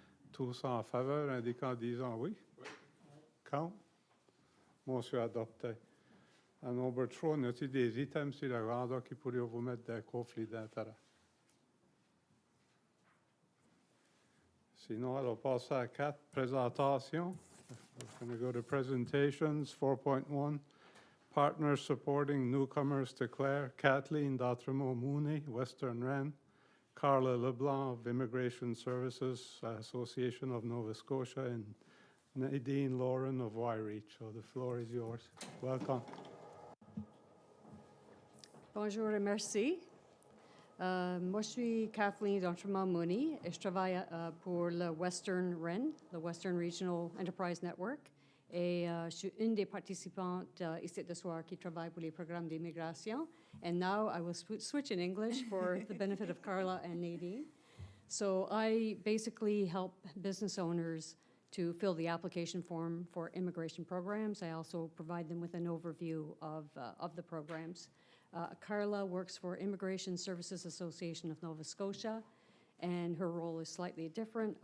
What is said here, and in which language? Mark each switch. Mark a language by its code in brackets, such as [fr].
[fr] Tous en faveur, indiquant en disant oui. Oui. Quand? Motion adoptée. À nombre 3, y a-t-il des items sur l'agenda qui pourraient vous mettre des conflits d'intérêt? Sinon, alors passer à 4, présentation. [en] We're going to go to presentations, 4.1. Partners supporting newcomers declare Kathleen D'Autremont Mooney, Western Rennes, Carla LeBlanc of Immigration Services Association of Nova Scotia, and Nadine Lauren of Y-Reach. So the floor is yours. Welcome. [fr] Bonjour et merci. Moi, je suis Kathleen D'Autremont Mooney et je travaille pour le Western REN, le Western Regional Enterprise Network. Et je suis une des participantes ici ce soir qui travaille pour les programmes d'immigration. [en] And now I will switch in English for the benefit of Carla and Nadine. So I basically help business owners to fill the application form for immigration programs. I also provide them with an overview of the programs. Carla works for Immigration Services Association of Nova Scotia, and her role is slightly different.